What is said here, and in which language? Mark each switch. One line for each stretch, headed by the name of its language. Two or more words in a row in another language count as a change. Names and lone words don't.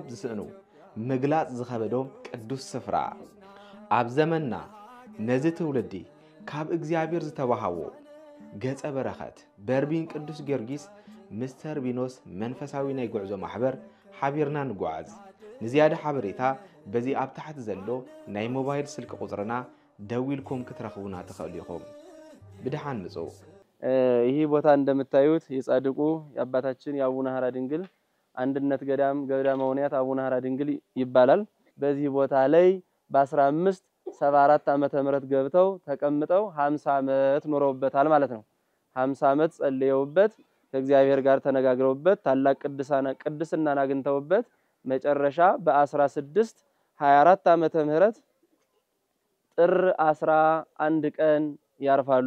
Tigrinya: ዝስእኑ ምግላጽ ዝኸበዶም ቅዱስ ስፍራ ኣብ ዘመንና ነዚ ትውልዲ ካብ እግዚአብሔር ዝተባሃዎ ገጸ በረኸት በርሜል ቅዱስ ጊዮርጊስ ምስ ተርቢኖስ መንፈሳዊ ናይ ጉዕዞ ማሕበር ሓቢርና ንጓዓዝ። ንዝያደ ሓበሬታ በዚ ኣብ ታሕቲ ዘሎ ናይ ሞባይል ስልክ ቁጽርና ደዊልኩም ክትረኽቡና ትኽእሉ ኢኹም። ብድሓን ምጹእ።
Amharic: ይህ ቦታ እንደምታዩት የጻድቁ የአባታችን የአቡነ ሐራ ድንግል አንድነት ገዳመ ወንያት አቡነ ሐራ ድንግል ይባላል። በዚህ ቦታ ላይ በ1574 ዓመተ ምህረት ገብተው ተቀምጠው 50 ዓመት ኖረውበታል ማለት ነው። 50 ዓመት ጸልየውበት ከእግዚአብሔር ጋር ተነጋግረውበት ታላቅ ቅድስናን አግኝተውበት መጨረሻ በ1624 ዓመተ ምህረት ጥር 11 ቀን ያርፋሉ